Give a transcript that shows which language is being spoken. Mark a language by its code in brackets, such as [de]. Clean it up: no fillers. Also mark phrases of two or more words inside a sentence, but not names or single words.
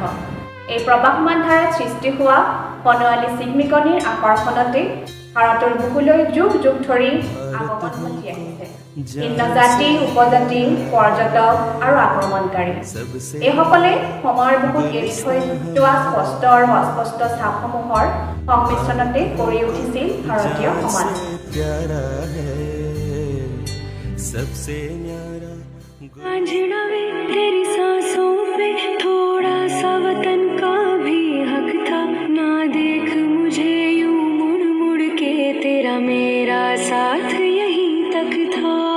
[as] এই প্ৰবাহমান ধাৰাত সৃষ্টি হোৱা বনৱালী চিকমিকনিৰ আকৰ্ষণতে ভাৰতৰ বুকুলৈ যুগ যুগ ধৰি আগমন ঘটি আহিছে ভিন্ন জাতি, উপজাতি, পৰ্যটক আৰু আক্ৰমণকাৰী। এইসকলে সময়ৰ বুকুত এৰি থৈ যোৱা স্পষ্ট আৰু অস্পষ্ট ছাপসমূহৰ সংমিশ্ৰণতে গঢ়ি উঠিছিল ভাৰতীয় সমাজ। [hi] आंजना में तेरी सांसों पे थोड़ा सा वतन का भी हक था। ना देख मुझे यूं मुड़ मुड़ के, तेरा मेरा साथ यहीं तक था।